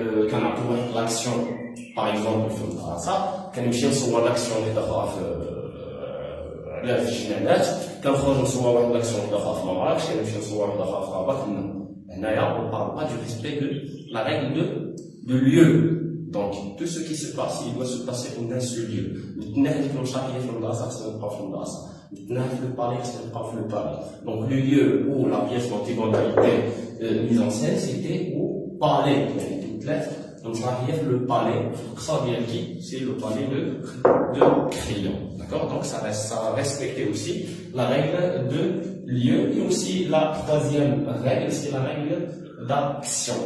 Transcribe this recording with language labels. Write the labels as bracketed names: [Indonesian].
[French] Quand on a l'action, par exemple, ça, quand on a l'action [Arabic] لا في الجنانات كنخرجوا نصور واحد لاكسيون داخل في مراكش كنمشيو نصور واحد داخل في رباط [French] هنايا on parle pas du respect de la règle de lieu. Donc tout ce qui se passe il doit se passer en un seul lieu. [Arabic] نتناهى ديك المشاركيه في المدرسه خصنا نبقاو في المدرسه نتناهى في البالي خصنا نبقاو في البالي. [French] Donc le lieu où la pièce d'Antigone a été mise en scène c'était au palais. [Arabic] يعني [French] toutes lettres donc ça vient le palais, ça vient qui? C'est le palais de Créon. D'accord? Donc ça va respecter aussi la règle de lieu et aussi la troisième règle, c'est la règle d'action.